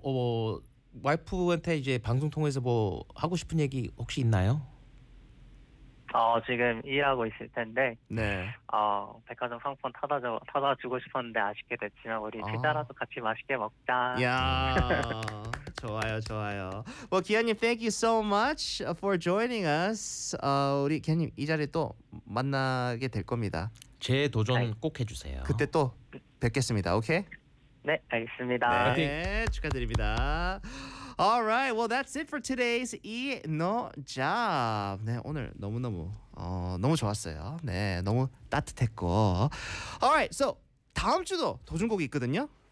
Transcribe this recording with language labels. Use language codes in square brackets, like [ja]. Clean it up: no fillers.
[ko] 혹시 와이프한테 이제 방송 통해서 뭐 하고 싶은 얘기 혹시 있나요? 지금 일하고 있을 텐데. 네. 백화점 상품 타다 주고 싶었는데 아쉽게 됐지만 우리 피자라도 같이 맛있게 먹자. 야. 좋아요, 좋아요. [en] Well, 기아님, thank you so much for joining us. [ko] 우리 기아님 이 자리 또 만나게 될 겁니다. 제 도전 네. 꼭 해주세요. 그때 또 뵙겠습니다. 오케이? 네, 알겠습니다. 네, 네 축하드립니다. [en] All right. Well, that's it for today's E No Job. [ko] 네, 오늘 너무너무 너무 좋았어요. 네, 너무 따뜻했고. [en] All right. [ko] So, 다음 주도 도전곡이 있거든요.